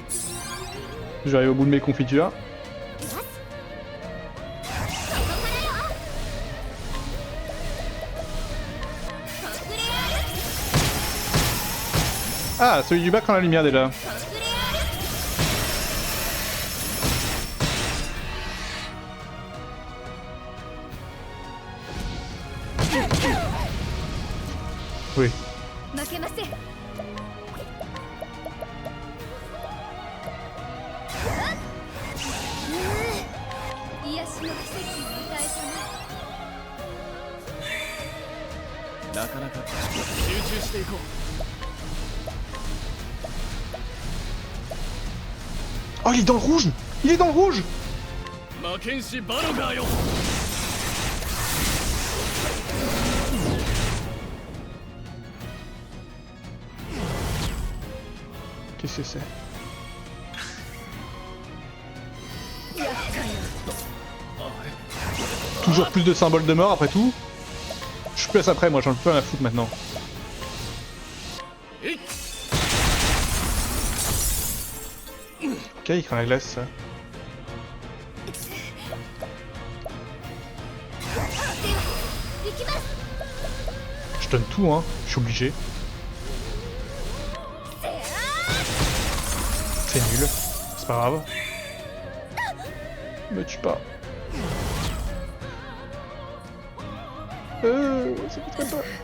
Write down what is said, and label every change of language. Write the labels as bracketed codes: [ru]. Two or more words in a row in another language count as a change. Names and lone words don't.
[fr] Je vais arriver au bout de mes confitures. Ah, celui du bas prend la lumière déjà. Oui. [ja] 負けません癒しの奇跡を与えたななかなか集中していこう [fr] Oh, il est dans le rouge! Il est dans le rouge! [ja] 魔剣士バロガーよ [fr] Qu'est-ce que c'est? [ja] 厄介な [fr] Toujours plus de symboles de mort après tout. Je suis plus après, moi j'en ai plus rien à foutre maintenant. [ja] えい [fr] Ok, il craint la glace, ça. [ja] では行きます [fr] Je donne tout, hein. Je suis obligé. C'est nul. C'est pas grave. Me tue pas. Ça fait très peur.